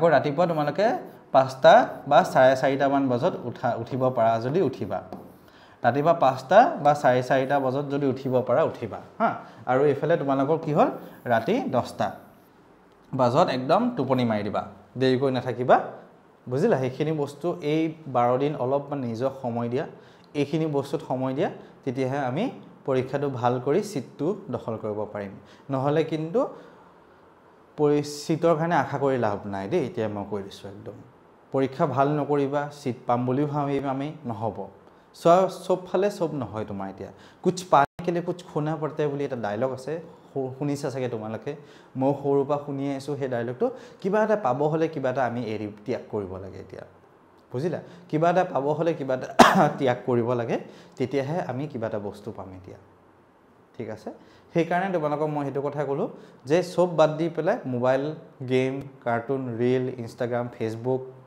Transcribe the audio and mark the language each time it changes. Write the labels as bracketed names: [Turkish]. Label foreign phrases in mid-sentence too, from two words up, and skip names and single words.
[Assamese] ৰাতিপুৱা তোমালোকে 5টা বা 4:30টা মান বজাত উঠিব পাৰা যদি উঠিবা ৰাতিপুৱা 5টা বা 4:30টা বজাত যদি উঠিব পাৰা উঠিবা হা আৰু এফালে তোমালোকৰ কি হ'ল ৰাতি 10টা বজাত একদম টোপনি মাৰি দিবা দেৰি কৰি নাথাকিবা বুজিলা সেইখিনি বস্তু এই 12 দিন অলপমান নিজক সময় দিয়া এইখিনি বস্তুত সময় দিয়া তেতিয়াহে আমি পৰীক্ষাটো ভাল কৰি সিটটো দখল কৰিব পাৰিম নহলে কিন্তু সিটৰ কাৰণে আশা কৰি লাভ নাই দেই এতিয়া মই কৈ দিছো একদম পৰীক্ষা ভাল নকৰিবা সিট পাম বুলি ভাবিবা আমি নহব সব ফালে সব নহয় তোমাৰ এতিয়া [Hindi] कुछ पाने के लिए कुछ खोना पड़ता है [Assamese] বুলি এটা ডায়লগ আছে শুনিছা চাগে তোমালোকে মই সৰুৰ পৰা শুনি আছো সেই ডায়লগটো কিবা এটা পাব হলে কিবা এটা আমি এৰি ত্যাগ কৰিব লাগে এতিয়া বুজিলা কিবা এটা পাব হলে কিবা এটা ত্যাগ কৰিব লাগে তেতিয়াহে আমি কিবা এটা বস্তু পাম এতিয়া ঠিক আছে সেই কাৰণে তোমালোকক মই হেতু কথা কলো যে সব বাদ দি পেলাই মোবাইল গেম কাৰ্টুন ৰীল ইনষ্টাগ্ৰাম ফেসবুক